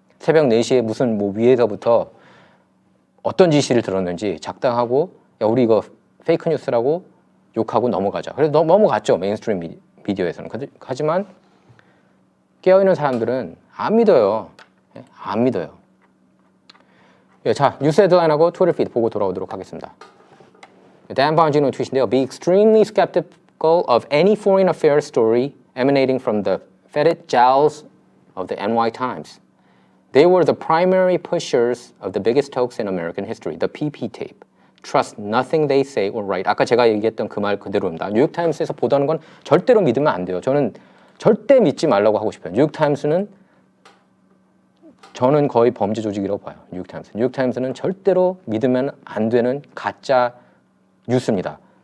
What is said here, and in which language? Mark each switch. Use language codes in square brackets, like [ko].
[ko] 새벽 4시에 무슨 뭐 위에서부터 어떤 지시를 들었는지 작당하고 야 우리 이거 페이크 뉴스라고 욕하고 넘어가자. 그래서 넘어갔죠. 메인스트림 미디어에서는. 하지만 깨어있는 사람들은 안 믿어요. 예? 안 믿어요. 예, 자, 뉴스 헤드라인하고 트위터 피드 보고 돌아오도록 하겠습니다. [en] Dan Bongino [ko] 트윗인데요. [en] Be extremely skeptical of any foreign affairs story emanating from the fetid jowls of the NY Times. They were the primary pushers of the biggest hoax in American history, the PP tape. Trust nothing they say or write. [ko] 아까 제가 얘기했던 그 말 그대로입니다. 뉴욕타임스에서 보도하는 건 절대로 믿으면 안 돼요. 저는 절대 믿지 말라고 하고 싶어요. 뉴욕타임스는 저는 거의 범죄 조직이라고 봐요. 뉴욕타임스. 뉴욕타임스는 절대로 믿으면 안 되는 가짜 뉴스입니다.